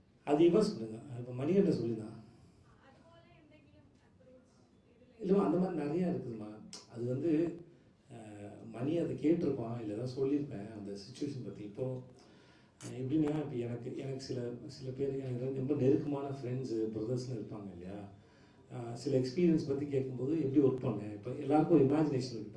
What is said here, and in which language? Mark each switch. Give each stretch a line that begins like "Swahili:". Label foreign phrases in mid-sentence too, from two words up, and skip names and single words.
Tamil: அது இவன் சொல்லுங்க, இப்போ மணிகண்ட சொல்லிதான்
Malayalam: അതുപോലെ എന്തെങ്കിലും അപ്രോച്ച്
Tamil: இல்லைம்மா அந்த மாதிரி நிறையா இருக்குதும்மா. அது வந்து மணி அதை கேட்டிருப்பான், இல்லை ஏதாவது சொல்லியிருப்பேன் அந்த சுச்சுவேஷன் பற்றி. இப்போது எப்படின்னா, இப்போ எனக்கு எனக்கு சில சில பேர் எனக்கு ரொம்ப நெருக்கமான ஃப்ரெண்ட்ஸு பிரதர்ஸ்னு இருப்பாங்க இல்லையா. சில எக்ஸ்பீரியன்ஸ் பற்றி கேட்கும்போது எப்படி ஒர்க் பண்ணேன், இப்போ எல்லாருக்கும் ஒரு இமேஜினேஷன் இருக்குது.